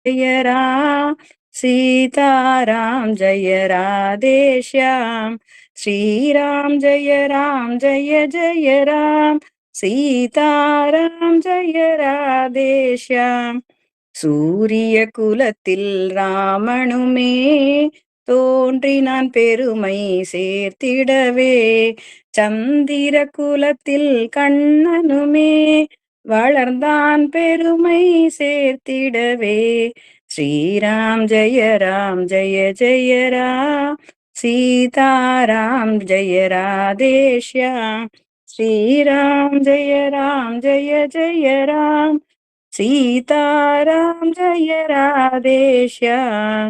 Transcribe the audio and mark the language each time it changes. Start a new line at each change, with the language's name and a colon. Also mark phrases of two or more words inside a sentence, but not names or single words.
Hindi: जय राम सीताराम जय राधे श्याम श्री राम जय जय राम सीताराम जय राधे श्याम
Tamil: சூரிய குலத்தில் ராமனுமே தோன்றினான் பெருமை சேர்த்திடவே சந்திர குலத்தில் கண்ணனுமே வளர்ந்தான் பெருமை சேர்த்திடவே
Hindi: श्रीराम जय जय राम सीताराम जय राधे श्याम श्रीराम जय जय राम सीताराम जय राधे श्याम.